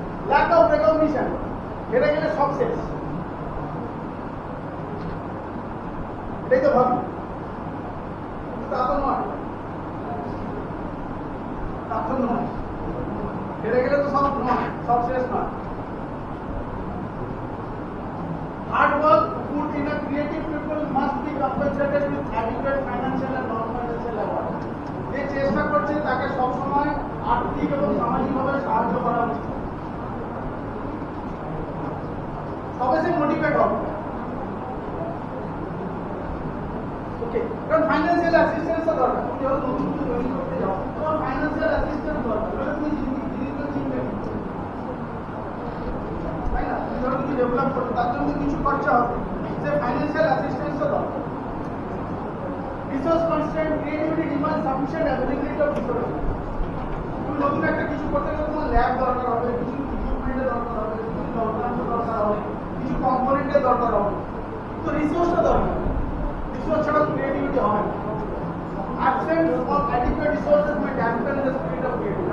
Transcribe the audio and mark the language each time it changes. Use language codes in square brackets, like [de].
[en] lack of recognition, [bn] হেরে গেলে সব শেষ, এটাই তো ভাবি। তা তো নয়, তা তো নয়, হেরে গেলে তো সব নয়, সব শেষ নয়। [en] Hard work put in a creative people must be compensated with adequate financial and non-financial award. [bn] যে চেষ্টা করছে তাকে সবসময় আর্থিক এবং সামাজিকভাবে সাহায্য করা উচিত, তবে সে মোটিভেট হবে। ওকে, কারণ ফাইন্যান্সিয়াল অ্যাসিস্ট্যান্সও দরকার। তুমি যখন নতুন কিছু তৈরি করতে যাও, তোমার ফাইন্যান্সিয়াল অ্যাসিস্ট্যান্স দরকার, তাহলে তুমি জিনিসগুলো চিনবে, তাই না? তুমি যখন কিছু ডেভেলপ করছো তার জন্য কিছু খরচা হবে, সে ফাইন্যান্সিয়াল অ্যাসিস্ট্যান্সও দরকার। [en] Resource constraint, creativity demand sufficient availability of resource. [bn] তুমি নতুন একটা কিছু করতে গেলে তোমার ল্যাব দরকার হবে, কিছু ইকুইপমেন্টের দরকার হবে, কিছু যন্ত্রাংশ দরকার হবে, কিছু কম্পোনেন্টের দরকার হবে, তো রিসোর্সটা দরকার। রিসোর্স ছাড়া ক্রিয়েটিভিটি হবে না। [en] Absence of adequate resources may dampen the spirit of creativity.